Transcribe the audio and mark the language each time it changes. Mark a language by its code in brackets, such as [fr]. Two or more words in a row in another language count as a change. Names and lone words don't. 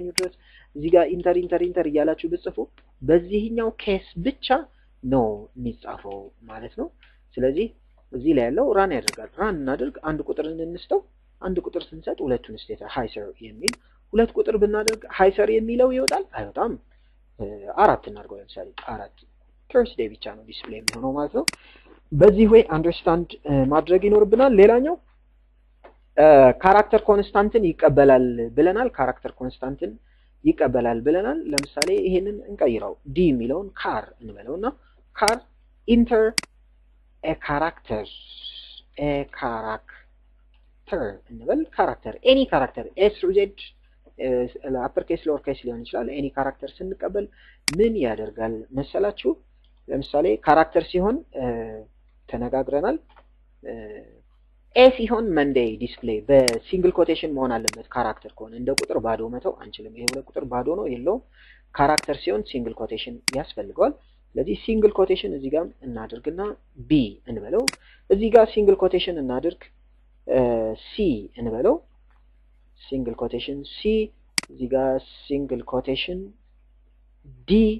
[am] ድረስ እዚህ ጋር ኢንተር እያላችሁ ብጽፉ በዚህኛው ኬስ ብቻ ነው የሚጻፈው ማለት ነው ስለዚህ እዚህ ላይ ያለው ራን ያደርጋል ራን እናድርግ አንድ ቁጥርን እንስጠው አንድ ቁጥር ስንሰጥ ሁለቱን ስቴት [en] hi sir [am] የሚል ሁለት ቁጥር ብናደርግ [en] hi sir [am] የሚለው ይወጣል አይወጣም አራት እናድርገው ለምሳሌ አራት Thursday ብቻ ነው ዲስፕሌይ የሚሆነው ማለት ነው በዚህ ወይ አንደርስታንድ ማድረግ ይኖርብናል ሌላኛው ካራክተር ኮንስታንትን ይቀበላል ብለናል ለምሳሌ ይሄንን እንቀይረው ዲ የሚለውን ካር እንበለውና [en] char enter a character [am] እንበል ካራክተር [en] any character s through z upper case lower case [am] ሊሆን ይችላል [en] any character [am] ስንቀበል ምን ያደርጋል መሰላችሁ ለምሳሌ ካራክተር ሲሆን ተነጋግረናል ኤ ሲሆን [en] Monday display [am] በሲንግል ኮቴሽን መሆን አለበት ካራክተር ከሆነ እንደ ቁጥር ባዶ መተው አንችልም ይሄ ሁለት ቁጥር ባዶ ነው የለውም ካራክተር ሲሆን [en] single quotation [am] ያስፈልጋል ስለዚህ [en] single quotation [am] እዚህ ጋር እናድርግና ቢ እንበለው እዚህ ጋር [en] single quotation [am] እናድርግ ሲ እንበለው [en] single quotation [am] ሲ እዚህ ጋር [en] single quotation [am] ዲ